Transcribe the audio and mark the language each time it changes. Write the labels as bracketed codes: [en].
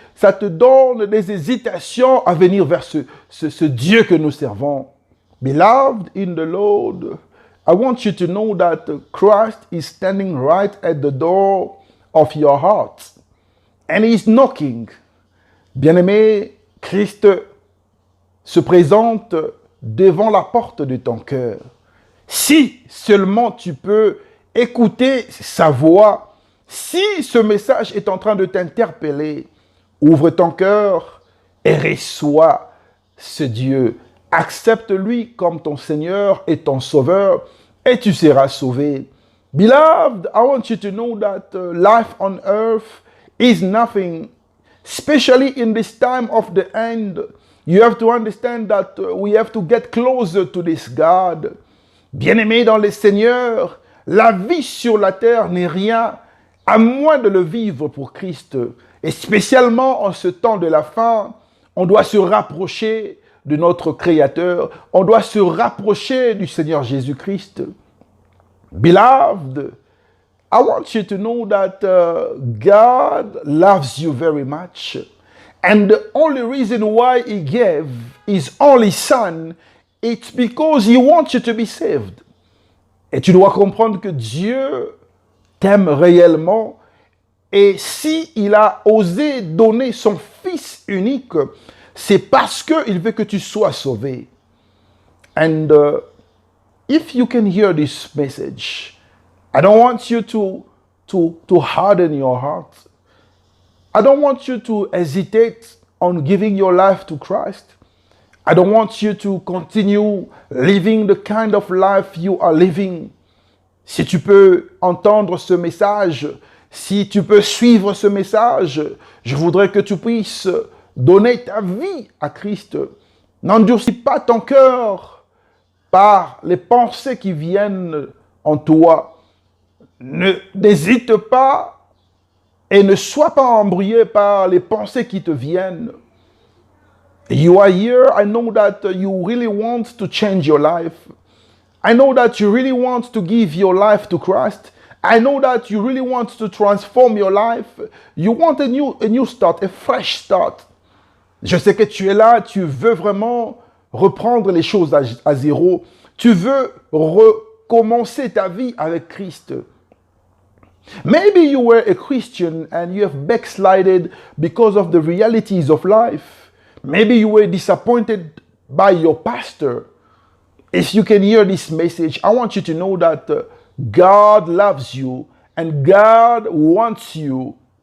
[fr] Ça te donne des hésitations à venir vers ce Dieu que nous servons. [en] Beloved in the Lord, I want you to know that Christ is standing right at the door of your heart. And he's knocking. [fr] Bien-aimé, Christ se présente devant la porte de ton cœur. Si seulement tu peux écouter sa voix, si ce message est en train de t'interpeller, ouvre ton cœur et reçois ce Dieu. Accepte-lui comme ton Seigneur et ton Sauveur et tu seras sauvé. [en] Beloved, I want you to know that life on earth is nothing, especially in this time of the end. You have to understand that we have to get closer to this God. [fr] Bien-aimé dans le Seigneur, la vie sur la terre n'est rien à moins de le vivre pour Christ. Et spécialement en ce temps de la fin, on doit se rapprocher de notre Créateur. On doit se rapprocher du Seigneur Jésus-Christ. [en] Beloved, I want you to know that God loves you very much. And the only reason why He gave His only Son, it's because He wants you to be saved. [fr] Et tu dois comprendre que Dieu t'aime réellement. Et si il a osé donner son Fils unique, c'est parce qu'il veut que tu sois sauvé. [en] And if you can hear this message, I don't want you to harden your heart. I don't want you to hesitate on giving your life to Christ. I don't want you to continue living the kind of life you are living. [fr] Si tu peux entendre ce message, si tu peux suivre ce message, je voudrais que tu puisses donner ta vie à Christ. N'endurcis pas ton cœur par les pensées qui viennent en toi. N'hésite pas et ne sois pas embrouillé par les pensées qui te viennent. [en] You are here. I know that you really want to change your life. I know that you really want to give your life to Christ. I know that you really want to transform your life. You want a new start, a fresh start. [fr] Je sais que tu es là, tu veux vraiment reprendre les choses à zéro. Tu veux recommencer ta vie avec Christ. [en] Maybe you were a Christian and you have backslided because of the realities of life. Maybe you were disappointed by your pastor. If you can hear this message, I want you to know that God loves you and God wants you.